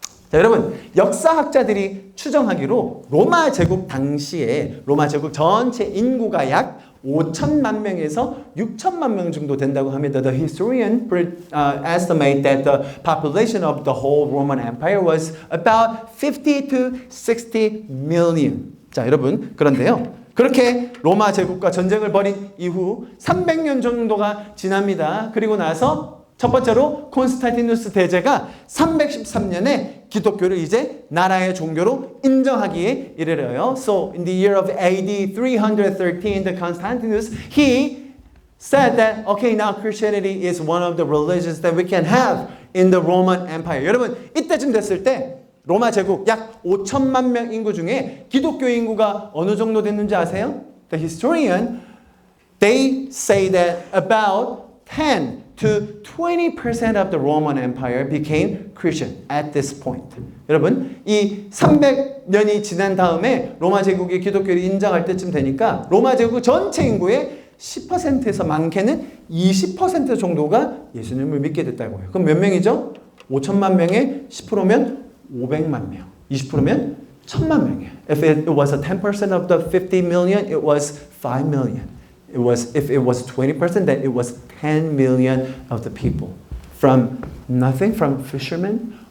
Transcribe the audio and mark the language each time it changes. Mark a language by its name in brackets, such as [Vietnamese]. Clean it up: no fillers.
[Korean] 자, 여러분, 역사학자들이 추정하기로 로마 제국 당시에 로마 제국 전체 인구가 약 5천만 명에서 6천만 명 정도 된다고 합니다. [English] The historian estimate that the population of the whole Roman Empire was about 50 to 60 million. [Korean] 자, 여러분, 그런데요. 그렇게 로마 제국과 전쟁을 벌인 이후 300년 정도가 지납니다. 그리고 나서 첫 번째로 콘스탄티누스 대제가 313년에 기독교를 이제 나라의 종교로 인정하기에 이르러요. [English] So in the year of AD 313, the Constantinus, he said that, okay, now Christianity is one of the religions that we can have in the Roman Empire. [Korean] 여러분, 이때쯤 됐을 때 로마 제국 약 5천만 명 인구 중에 기독교 인구가 어느 정도 됐는지 아세요? [English] The historian, they say that about 10 to 20% of the Roman Empire became Christian at this point. [Korean] 여러분, 이 300년이 지난 다음에 로마 제국이 기독교를 인정할 때쯤 되니까 로마 제국 전체 인구의 10%에서 많게는 20% 정도가 예수님을 믿게 됐다고 해요. 그럼 몇 명이죠? 5천만 명에 10%면 500만 명, 20%면 1000만 명이에요. [English] If it was a 10% of the 50 million, it was 5 million. If it was 20%, then it was 10 million of the people. From nothing, from fishermen